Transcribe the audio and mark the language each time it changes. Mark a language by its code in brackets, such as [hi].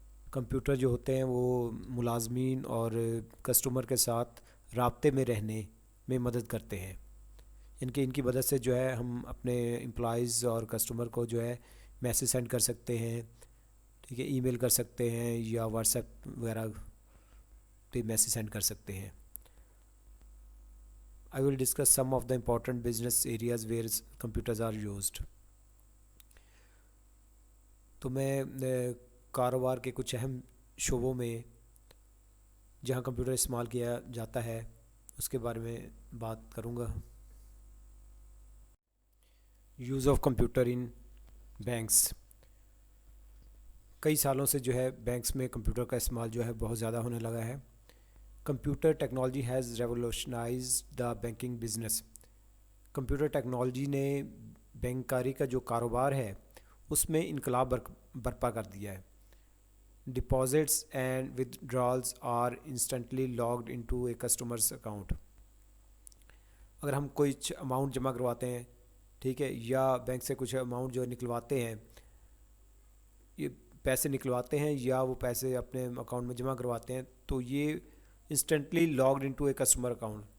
[ur] Computer جو ہوتے ہیں وہ ملازمین اور کسٹمر کے ساتھ رابطے میں رہنے میں مدد کرتے ہیں. ان کی مدد سے جو ہے ہم اپنے امپلائیز اور کسٹمر کو جو ہے میسیج سینڈ کر سکتے ہیں، ٹھیک ہے، ای میل کر سکتے ہیں یا واٹس ایپ وغیرہ پہ میسیج سینڈ کر سکتے ہیں. [en] I will discuss some of the important business areas where computers are used. [ur] تو میں کاروبار کے کچھ اہم شعبوں میں جہاں کمپیوٹر استعمال کیا جاتا ہے اس کے بارے میں بات کروں گا. [en] Use of computer in banks. [ur] کئی سالوں سے جو ہے بینکس میں کمپیوٹر کا استعمال جو ہے بہت زیادہ ہونے لگا ہے. [en] Computer technology has revolutionised the banking business. [ur] Computer technology نے بینکاری کا جو کاروبار ہے اس میں انقلاب برپا کر دیا ہے. [en] Deposits and withdrawals are instantly logged into a customer's account. [ur] اگر ہم کچھ اماؤنٹ جمع کرواتے ہیں، ٹھیک ہے، یا بینک سے کچھ اماؤنٹ جو نکلواتے ہیں، یہ پیسے نکلواتے ہیں یا وہ پیسے اپنے اکاؤنٹ میں جمع کرواتے ہیں، تو یہ [en] Instantly logged into a customer account.